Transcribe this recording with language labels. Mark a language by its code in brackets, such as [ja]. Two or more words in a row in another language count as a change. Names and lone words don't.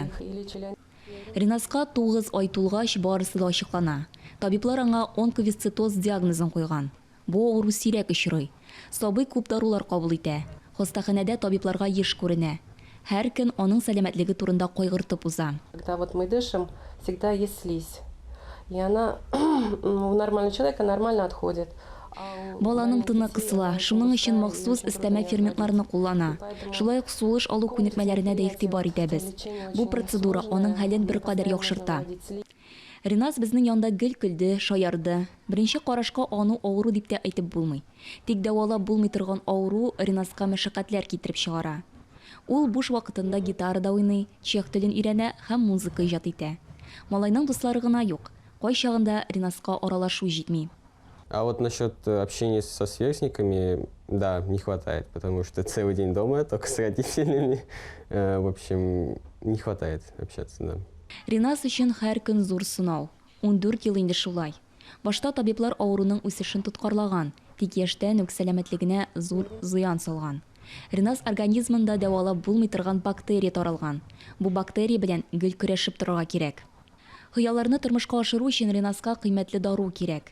[tt] Риназга 9 ай тулгач барысы да ачыклана. Табиблар аңа онковисцитоз диагнозын куйган. Бу авыру сирәк очрый. Сабый күп дарулар кабул итә. Хастаханәдә табибларга еш күренә. Һәр көн аның сәламәтлеге турында кайгыртып уза. [ru] Когда вот мы дышим, всегда есть слизь. И она у нормального человека нормально отходит. [tt] Баланың тыны кысыла, шуның өчен махсус өстәмә ферментларны куллана. Шулай ук сулыш алу күнекмәләренә дә игътибар итәбез. Бу процедура аның хәлен беркадәр яхшырта. Риназ безнең янда гел көлде, шаярды. Беренче карашка аны авыру дип тә әйтеп булмый. Тик дәвалап булмый торган авыру Риназга мәшәкатьләр китереп чыгара. Ул буш вакытында гитарада уйный, чех телен өйрәнә һәм музыка иҗат итә. Малайның дуслары гына юк. Кай чагында Риназга аралашу җитми. [ru] А вот насчет общения со сверстниками, да, не хватает, потому что целый день дома, только с родителями. В общем, не хватает общаться, да. [tt] Риназ өчен һәр көн зур сынау. 14 ел инде шулай. Башта табиблар авыруның үсешен тоткарлаган, тик яшьтән үк сәламәтлегенә зур зыян салган. Риназ организмында дәвалап булмый торган бактерия таралган. Бу бактерия белән гел көрәшеп торырга кирәк. Хыялларны тормышка ашыру өчен Риназга кыйммәтле дару кирәк.